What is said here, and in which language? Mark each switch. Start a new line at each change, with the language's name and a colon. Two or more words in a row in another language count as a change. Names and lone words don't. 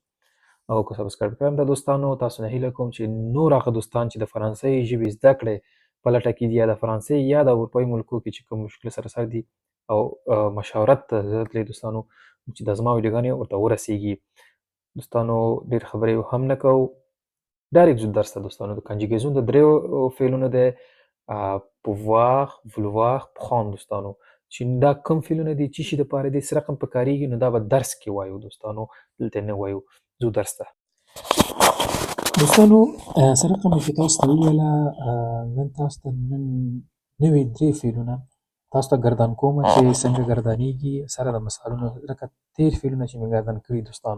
Pashto: او که سبسکرایب کړی هم ده دوستانو، تاسو نه هیله کوم چې نور هغه دوستان چې د فرانسوي ژبې زده کړې په لټه کې دي، یا د فرانسې یا د اروپایي ملکو کې چې کوم مشکل سره سر دي او مشاورت ته ضرورت لري دوستانو، چې د زما ویډیوګانې ورته ورسیږي. دوستانو ډېر خبرې هم نه کوو، ډایرکټ ځو درس ته دوستانو. د کنجګیزون د دریو فعلونو دی:
French: pouvoir, vouloir, prendre دوستانو.
Pashto: چې دا کوم فعلونه دي، څه شي دپاره دي، څه رقم په کارېږي، نو دا به درس کې وایو دوستانو، دلته نه وایو. ځو درس ته دوستانو. څه رقم چې تاسو ته وویله، نن تاسو ته نوي 3 فعلونه تاسو ته ګردان کوم چې څنګه ګردانېږي، سره د مثالونو، لکه تېر فعلونه چې مې ګردان کړي دوستانو.